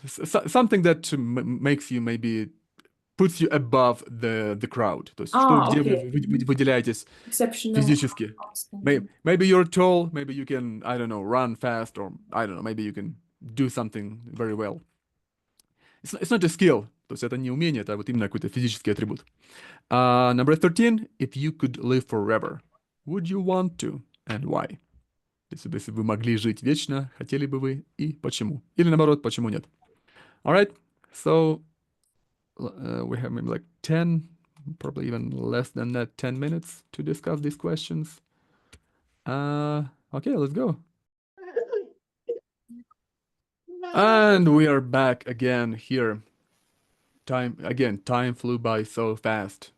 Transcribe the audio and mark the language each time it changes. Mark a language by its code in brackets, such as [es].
[en] Something that makes you maybe puts you above the crowd. [ru] То есть где вы выделяетесь [en] Exceptional, [ru] физически. [en] outstanding. Maybe you're tall, maybe you can, I don't know, run fast, or I don't know, maybe you can do something very well. It's not a skill. [ru] То есть это не умение, это вот именно какой-то физический атрибут. [en] Number 13, if you could live forever, would you want to and why? [ru] Если бы вы могли жить вечно, хотели бы вы и почему? Или наоборот, почему нет? [en] All right, so we have maybe like 10, probably even less than that, 10 minutes to discuss these questions. Okay, let's go. And we are back again here. Time flew by so fast.